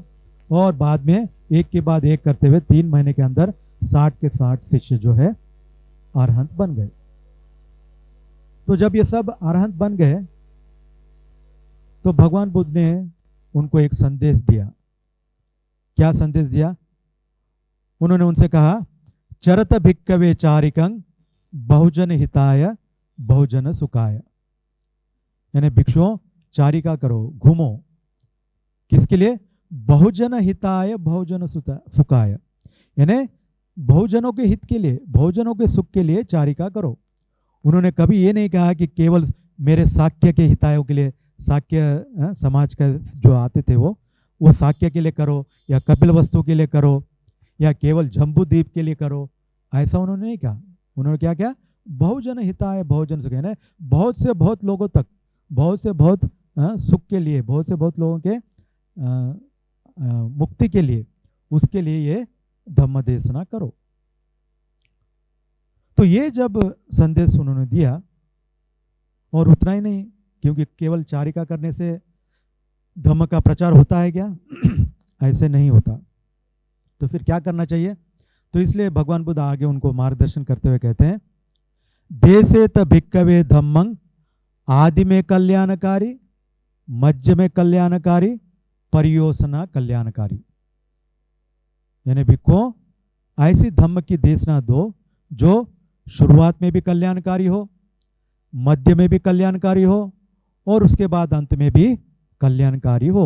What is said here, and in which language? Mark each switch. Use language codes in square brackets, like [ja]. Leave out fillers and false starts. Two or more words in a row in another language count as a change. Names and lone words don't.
[hi] और बाद में एक के बाद एक करते हुए 3 महीने के अंदर 60 के 60 शिष्य जो है अरहंत बन गए। तो जब ये सब अरहंत बन गए तो भगवान बुद्ध ने उनको एक संदेश दिया। क्या संदेश दिया? उन्होंने उनसे कहा, [pi] चरत भिक्कवे चारिकं बहुजन हिताय बहुजन सुखाय, [hi] यानी भिक्षुओं चारिका करो, घूमो, किसके लिए? [pi] बहुजन हिताय बहुजन सुखाय, [hi] यानी बहुजनों के हित के लिए, बहुजनों के सुख के लिए चारिका करो। उन्होंने कभी ये नहीं कहा कि केवल मेरे साक्य के हितायों के लिए, साक्य समाज का जो आते थे वो साक्य के लिए करो, या कपिल वस्तु के लिए करो, या केवल जम्बूद्वीप के लिए करो, ऐसा उन्होंने नहीं कहा। उन्होंने क्या किया? [pi] बहुजन हिताय बहुजन सुख, [hi] यानी बहुत से बहुत लोगों तक, बहुत से बहुत सुख के लिए, बहुत से बहुत लोगों के मुक्ति के लिए, उसके लिए ये धम्म देशना करो। तो ये जब संदेश उन्होंने दिया, और उतना ही नहीं, क्योंकि केवल चारिका करने से धम्म का प्रचार होता है क्या? ऐसे नहीं होता। तो फिर क्या करना चाहिए? तो इसलिए भगवान बुद्ध आगे उनको मार्गदर्शन करते हुए कहते हैं, [pi] देशे त भिक्कवे धम्मं [hi] आदि में कल्याणकारी, मध्य में कल्याणकारी, परियोजना कल्याणकारी, यानी भिक्खुओं ऐसी धम्म की देशना दो जो शुरुआत में भी कल्याणकारी हो, मध्य में भी कल्याणकारी हो, और उसके बाद अंत में भी कल्याणकारी हो।